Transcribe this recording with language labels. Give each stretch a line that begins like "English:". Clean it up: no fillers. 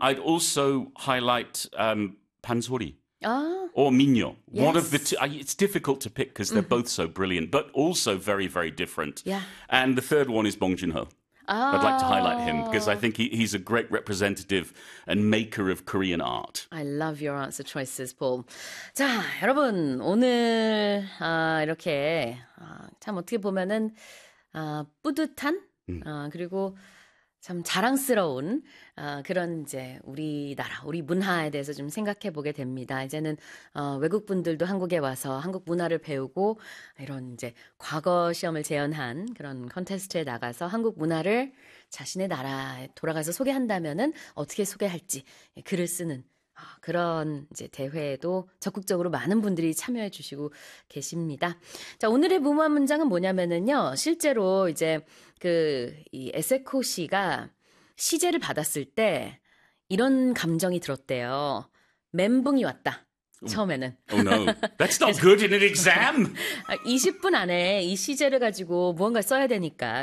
English: I'd also highlight pansori. Oh. Or minyo. Yes. One of the two. It's difficult to pick because they're both so brilliant, but also very, very different. Yeah. And the third one is Bong Joon-ho. Oh. I'd like to highlight him because I think he's a great representative and maker of Korean art. I love your answer choices, Paul.
Korean: 자, 여러분, 오늘 이렇게 참 어떻게 보면은 뿌듯한 그리고 참 자랑스러운 그런 이제 우리나라, 우리 문화에 대해서 좀 생각해 보게 됩니다. 이제는 외국 분들도 한국에 와서 한국 문화를 배우고 이런 이제 과거 시험을 재현한 그런 콘테스트에 나가서 한국 문화를 자신의 나라에 돌아가서 소개한다면은 어떻게 소개할지 글을 쓰는 그런 이제 대회에도 적극적으로 많은 분들이 참여해 주시고 계십니다. 자, 오늘의 무모한 문장은 뭐냐면은요. 실제로 이제 그 이 에세코 씨가 시제를 받았을 때 이런 감정이 들었대요. 멘붕이 왔다. 처음에는.
English: Oh no, that's not good in an exam.
Korean: 20분 안에 이 시제를 가지고 무언가 써야 되니까.